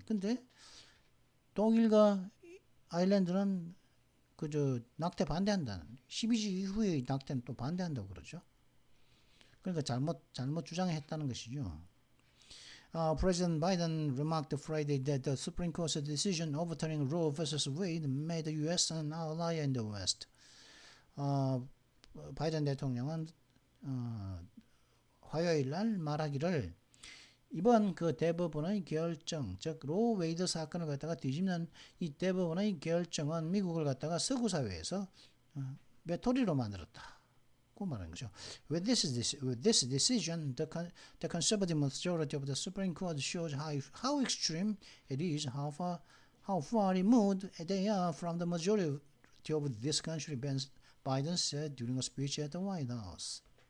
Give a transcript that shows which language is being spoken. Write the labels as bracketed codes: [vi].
[ko] 근데 독일과 아일랜드는 그저 낙태 반대한다는 12주 이후의 낙태는 또 반대한다고 그러죠. 그러니까 잘못 주장했다는 것이죠. [en] President Biden remarked Friday that the Supreme Court's decision overturning Roe vs. Wade made the U.S. an ally in the West. [ko] 바이든 대통령은 화요일 날 말하기를 이번 그 대법원의 결정, 즉 로 웨이드 사건을 갖다가 뒤집는 이 대법원의 결정은 미국을 갖다가 서구 사회에서 외톨이로 만들었다. 고 말하는 거죠. [en] With this decision, the conservative majority of the Supreme Court shows how extreme it is, how far removed they are from the majority of this country, Biden said during a speech at the White House.